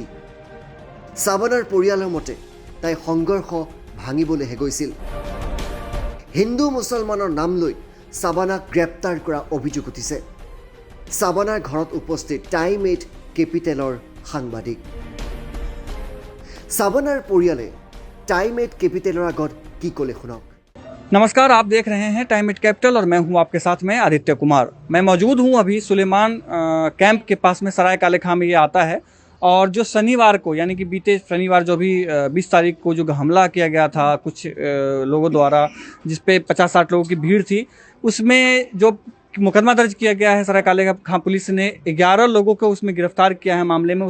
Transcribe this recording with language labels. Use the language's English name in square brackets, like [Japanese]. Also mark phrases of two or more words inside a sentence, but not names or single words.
[Assamese] সাবানাৰ পৰিয়ালৰ মতে তাই সংঘৰ্ষ ভাঙিবলৈহে গৈছিল। হিন্দু মুছলমানৰ নাম লৈ সাবানাক গ্ৰেপ্তাৰ কৰা অভিযোগ উঠিছে। সাবানাৰ ঘৰত উপস্থিত টাইম 8 কেপিটেলৰ সাংবাদিক। সাবানাৰ পৰিয়ালে টাইম 8 কেপিটেল আগত কি ক'লে শুনক। [Hindi] नमस्कार, आप देख रहे हैं टाइम 8 कैपिटल और मैं हूं आपके साथ में आदित्य कुमार। मैं मौजूद हूं अभी सुलेमान कैंप के पास में। सराय काले खां में ये आता है और जो शनिवार को यानी कि बीते शनिवार जो भी 20 तारीख को जो हमला किया गया था कुछ लोगों द्वारा, जिसपे 50-60 लोगों की भीड़ थी, उसमें जो मुकदमा दर्ज किया गया है सराय काले खां पुलिस ने 11 लोगों को उसमें गिरफ्तार किया है मामले में।